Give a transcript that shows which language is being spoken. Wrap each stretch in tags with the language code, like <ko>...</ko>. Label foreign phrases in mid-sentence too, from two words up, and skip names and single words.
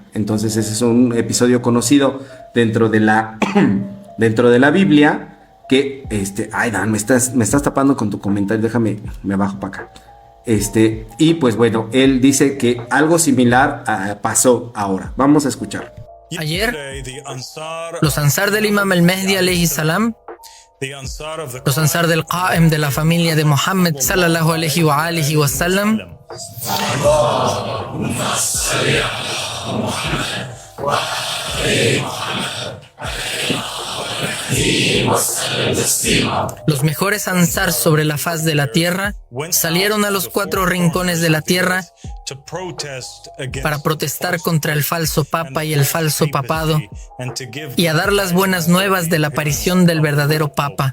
<es>Entonces ese es un episodio conocido dentro de la Biblia, que ay, Dan, me estás tapando con tu comentario, déjame, me bajo para acá. Y pues bueno, él dice que algo similar pasó ahora. Vamos a escuchar. Ayer, los Ansar del Imam al-Mahdi</es> <ar>عليه السلام,</ar> <es>los Ansar del Qa'im de la familia de Muhammad</es> <ar>صلى الله عليه وآله وسلم,</ar> <es>los mejores Ansar sobre la faz de la tierra salieron a los 4 rincones de la tierra para protestar contra el falso papa y el falso papado, y a dar las buenas nuevas de la aparición del verdadero papa.</es>